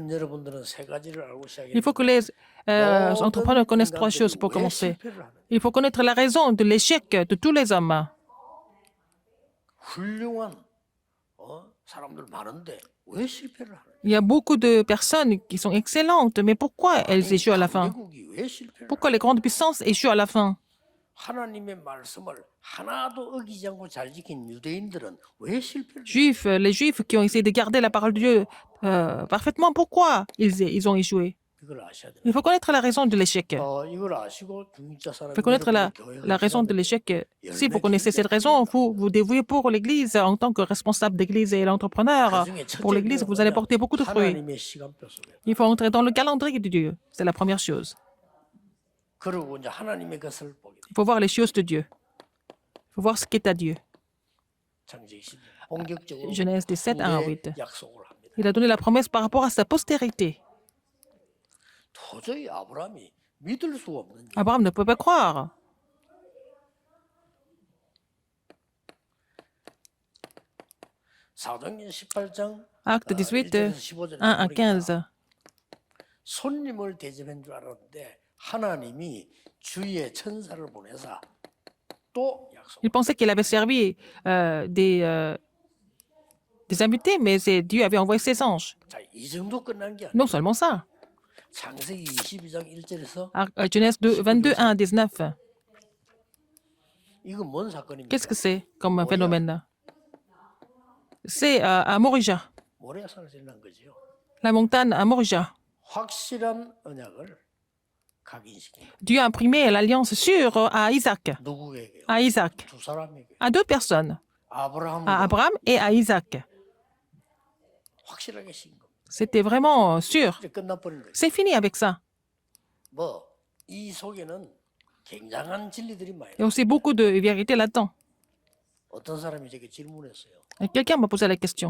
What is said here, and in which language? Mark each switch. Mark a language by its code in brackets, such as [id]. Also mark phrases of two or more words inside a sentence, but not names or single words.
[ko] 산업인 여러분들은 세 가지를 알고 [fr] Il faut que [ko] 시작해야 [fr] les entrepreneurs connaissent trois choses pour commencer. Il faut connaître la raison de l'échec de tous les hommes. [ko] 훌륭한 사람들 많은데 왜 실패를 하느냐? [fr] Il y a beaucoup de personnes qui sont excellentes, mais pourquoi elles échouent à la fin? [ko] 강대국이 왜 실패를 [fr] Pourquoi les grandes puissances échouent à la fin? [ko] 하나님의 말씀을 하나도 어기지 않고 잘 지킨 유대인들은 왜 실패를 [fr] Les Juifs qui ont essayé de garder la parole de Dieu parfaitement, pourquoi ils ont échoué? [ko] 이걸 아셔야 돼요. [fr] Il faut connaître la raison de l'échec. [ko] 이걸 아시고 중직자 사람 [fr] Il faut connaître la raison de l'échec. Si vous connaissez cette raison, vous vous dévouez pour l'Église en tant que responsable d'Église et l'entrepreneur. Pour l'Église, vous allez porter beaucoup de fruits. [ko] 하나님의 시간표 속에. [fr] Il faut entrer dans le calendrier de Dieu. C'est la première chose. [ko] 그리고 이제 하나님의 것을 보게 돼. [fr] Il faut voir les choses de Dieu. Il faut voir ce qu'est à Dieu. [ko] 창세기 10년 본격적으로 [fr] Genèse 17, 1 à 8. [ko] 약속을 합니다. [fr] Il a donné la promesse par rapport à sa postérité. [ko] 도저히 아브라함이 믿을 수가 없는 일. [fr] Abraham ne peut pas croire. [ko] 사도행전 18장 [fr] Acte 18, 1 [ko] 15절에 [fr] à 15. [ko] 손님을 대접한 줄 알았는데 하나님이 주의 천사를 보내사 또 약속. [fr] Il pensait qu'il avait servi des invités, mais Dieu avait envoyé ses anges. [ko] 자, 이 정도 끝난 게 아니에요. [fr] Non seulement ça. [ko] 창세기 22장 1절에서 [fr] Genèse 2, 22, 1 à 19. [ko] 이건 뭔 사건입니까? [fr] Qu'est-ce que c'est comme phénomène? C'est à Morija, [ko] 모리아산에서 일어난 거죠. [fr] la montagne à Morija. [ko] 확실한 언약을 각인시킨 거예요. [fr] Dieu a imprimé l'alliance sûre à Isaac. [ko] 누구에게요? [fr] À Isaac. [ko] 두 사람에게. [fr] À deux personnes. [ko] 아브라함과 [fr] À Abraham et à Isaac. [ko] 확실하게 신 겁니다. [fr] C'était vraiment sûr. [ko] 이제 끝나버린 거죠. [fr] C'est fini avec ça. [ko] 이 속에는 굉장한 진리들이 많이 [fr] Il y a aussi beaucoup de vérité là-dedans. [ko] 어떤 사람이 제게 질문했어요. [fr] Et quelqu'un m'a posé la question.